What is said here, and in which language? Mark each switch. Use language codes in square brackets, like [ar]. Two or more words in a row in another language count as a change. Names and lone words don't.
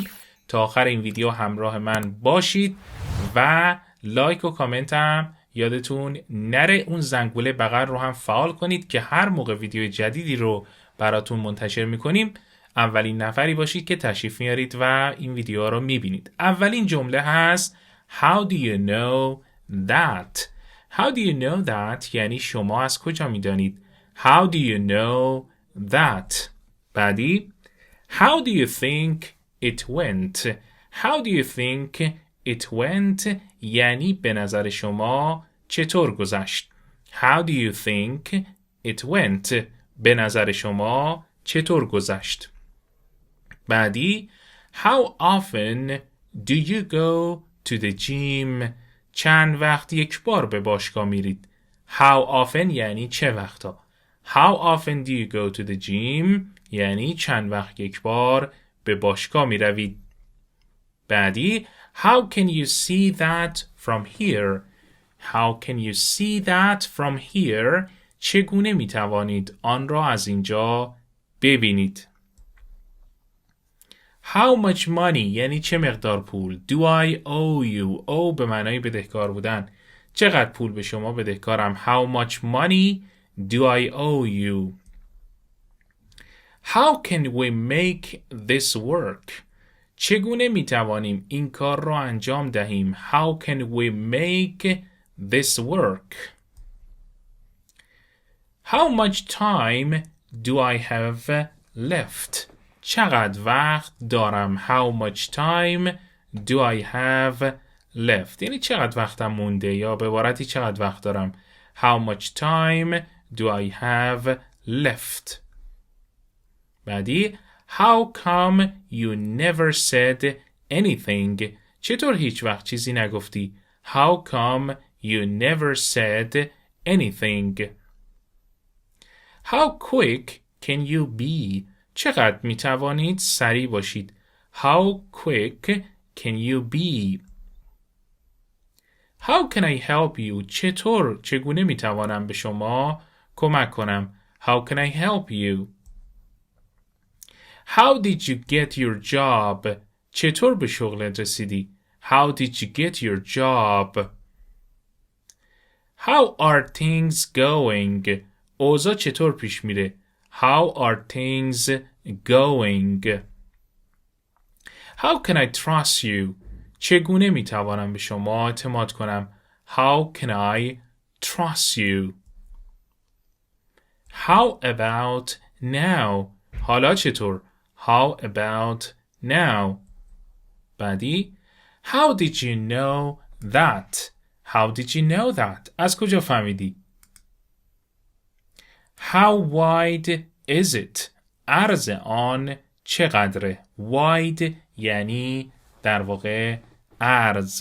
[fa] تا آخر این ویدیو همراه من باشید و لایک و کامنت هم یادتون نره، اون زنگوله بغل رو هم فعال کنید که هر موقع ویدیو جدیدی رو براتون منتشر میکنیم اولین نفری باشید که تشریف میارید و این ویدیو رو میبینید. اولین جمله هست [en] How do you know that? How do you know that [fa] یعنی شما از کجا میدانید؟ [en] How do you know that؟ بعدی How do you think it went? How do you think it went [fa] یعنی به نظر شما چطور گذشت؟ [en] How do you think it went [fa] به نظر شما چطور گذشت؟ [en] بعدی How often do you go to the gym? [fa] چند وقت یک بار به باشگاه میرید؟ [en] How often [fa] یعنی چه وقتا؟ [en] How often do you go to the gym [fa] یعنی چند وقت یک بار به باشگاه میروید؟ [en] بعدی How can you see that from here? How can you see that from here [fa] چگونه میتوانید آن را از اینجا ببینید؟ [en] How much money [fa] یعنی چه مقدار پول؟ [en] Do I owe you؟ owe [fa] به معنای بدهکار بودن. چقدر پول به شما بدهکارم؟ [en] How much money do I owe you؟ How can we make this work؟ [fa] چگونه می توانیم این کار را انجام دهیم؟ [en] How can we make this work؟ How much time do I have left؟ [fa] چقدر وقت دارم؟ [en] How much time do I have left؟ [fa] یعنی چقدر وقتم مونده، یا به عبارتی چقدر وقت دارم؟ [en] How much time do I have left؟ بعدی How come you never said anything؟ [fa] چطور هیچ وقت چیزی نگفتی؟ [en] How come you never said anything؟ How quick can you be؟ [fa] چقدر می توانید سریع باشید؟ [en] How quick can you be؟ How can I help you؟ [fa] چگونه می توانم به شما کمک کنم؟ [en] How can I help you؟ How did you get your job؟ [fa] چطور به شغلت رسیدی؟ [en] How did you get your job؟ How are things going؟ [fa] اوضاع چطور پیش میره؟ [en] How are things going؟ How can I trust you؟ [fa] چگونه میتوانم به شما اعتماد کنم؟ [en] How can I trust you؟ How about now؟ [fa] حالا چطور؟ How about now؟ [en] بعدی How did you know that؟ How did you know that؟ [fa] از کجا فهمیدی؟ [en] How wide is it؟ [fa] عرض آن چقدره؟ Wide یعنی در واقع عرض.